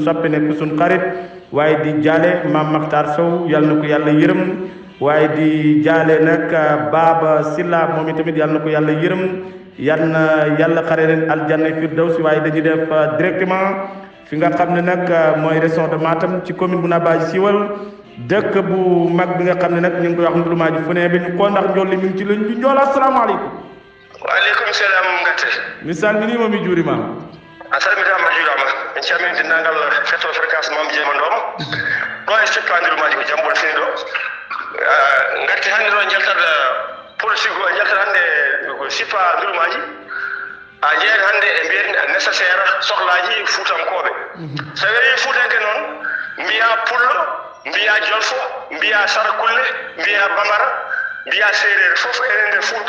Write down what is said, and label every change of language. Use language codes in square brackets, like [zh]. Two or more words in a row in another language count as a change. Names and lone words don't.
[wo] soppe nekk suñ xarit waaye di jaale Maam Makhtar Sow yàlla na ko yàlla yërëm waaye di jaale nag Baba Silla moom itamit yàlla na ko yàlla yërëm yal na yàlla xare leen aljanna firdawsi waaye dañuy def directement fi nga xam ne nag mooy [fr] région de Matam [wo] ci commune bu Nabadji Siwal dëkk bu mag bi nga xam ne nag ñu ngi koy wax Ndouloumadji fu ne bi ñu ko ndax njool li mi ngi ci lañ bi njool asalaamaaleykum [ff] waaleykum salam ngate mi salminima mi juurima a salmitama juurama en calmini dendagal fetto fréquence Mame Jama Ndom ɗo e sippa Ndouloumadji ko jambol fini ɗo ngatti hannde ɗo jaltata politique o jaltata hannde sippa Ndouloumadji a jeeyat hannde e mbiyen nécessaire sohlaaji fuutankoɓe so wii fuutanke noon mbiya pullo mbiya jolfo mbiya sarakulle mbiya bamara mbiya séeréer fof ene nder